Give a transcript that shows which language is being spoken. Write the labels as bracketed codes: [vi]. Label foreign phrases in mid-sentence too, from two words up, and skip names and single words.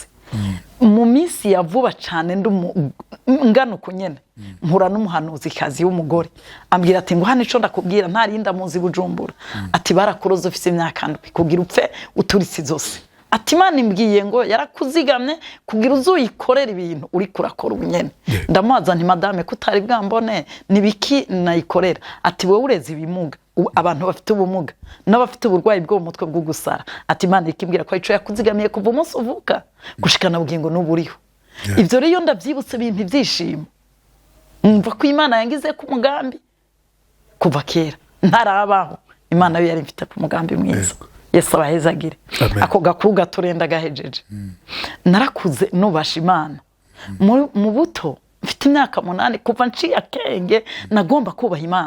[rn] Mu minsi ya vuba cyane ngano kunyene nkura n'umuhanuzi kazi w'umugore ambwira ati ngo hano ico ndakubwira ntarinda muzi Bujumbura ati barakuroza ufise imyaka 7 kugira upfe uturitse zose ati Imana imbwiye ngo yarakuzigamye kugira uzuyikorera ibintu uri kurakora ubunyene. Ndamubaza nti madame kutari bwambone nibiki nayikorera ati wowe ureze ibimuga abantu bafite ubumuga n'abafite uburwayi bwo mu mutwe bwo gusara ati Imana ikimbwira ko ico yakuzigamiye kuva umunsi uvuka gushikana bugingo n'uburiho. Ivyo rero ndavyibutse bintu byishimo. Umva ko Imana yangize ku mugambi kuva kera ntarabaho. Imana yari ifite ku mugambi mwiza. Yesu abahezagire. Ako gakuga turenda gahejeje. Narakuze nubasha Imana. Mu buto mfite imyaka 8 kuva nciye akenge nagomba kubaha Imana.